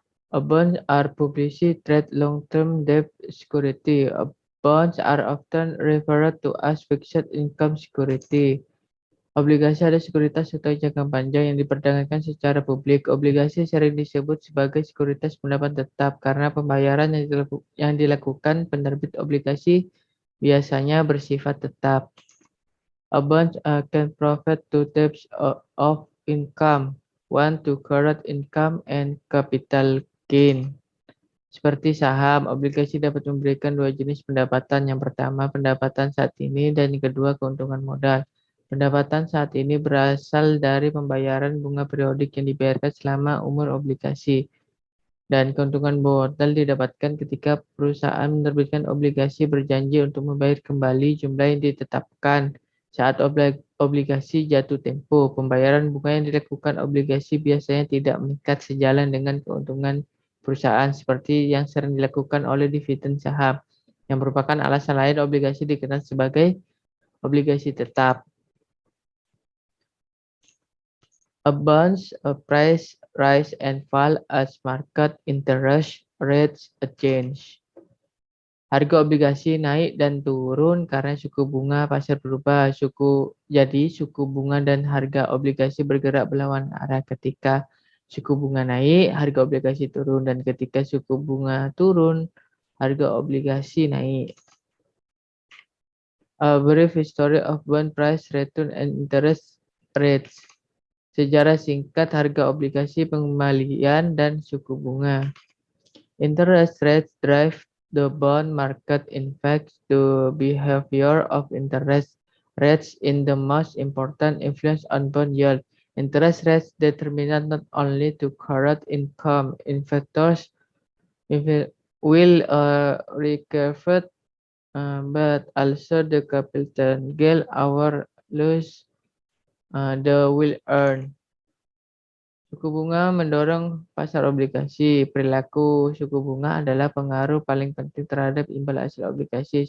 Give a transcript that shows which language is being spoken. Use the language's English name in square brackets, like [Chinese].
[English] Bonds are publicly traded long-term debt security. Bonds are often referred to as fixed income security. [Indonesian] Obligasi adalah sekuritas atau jangka panjang yang diperdagangkan secara publik. Obligasi sering disebut sebagai sekuritas pendapat tetap karena pembayaran yang dilakukan penerbit obligasi biasanya bersifat tetap. [English] A bond can provide two types of income, one to current income and capital gain. [Indonesian] Seperti saham, obligasi dapat memberikan dua jenis pendapatan. Yang pertama, pendapatan saat ini, dan yang kedua, keuntungan modal. Pendapatan saat ini berasal dari pembayaran bunga periodik yang dibayarkan selama umur obligasi. Dan keuntungan modal didapatkan ketika perusahaan menerbitkan obligasi berjanji untuk membayar kembali jumlah yang ditetapkan saat obligasi jatuh tempo. Pembayaran bunga yang dilakukan obligasi biasanya tidak meningkat sejalan dengan keuntungan perusahaan, seperti yang sering dilakukan oleh dividen saham, yang merupakan alasan lain obligasi dikenal sebagai obligasi tetap. [English] A bond's price rise and fall as market interest rates change. [Indonesian] Harga obligasi naik dan turun karena suku bunga pasar berubah. Jadi suku bunga dan harga obligasi bergerak berlawanan arah. Ketika suku bunga naik, harga obligasi turun, dan ketika suku bunga turun, harga obligasi naik. [English] A brief history of bond price, return, and interest rates. [Indonesian] Sejarah singkat harga obligasi, pengembalian, dan suku bunga. [English] Interest rates drive the bond market. In fact, the behavior of interest rates in the most important influence on bond yield. Interest rates determine not only the current income investors will recover, but also the capital gain or loss they will earn. [Indonesian] Suku bunga mendorong pasar obligasi. Perilaku suku bunga adalah pengaruh paling penting terhadap imbal hasil obligasi.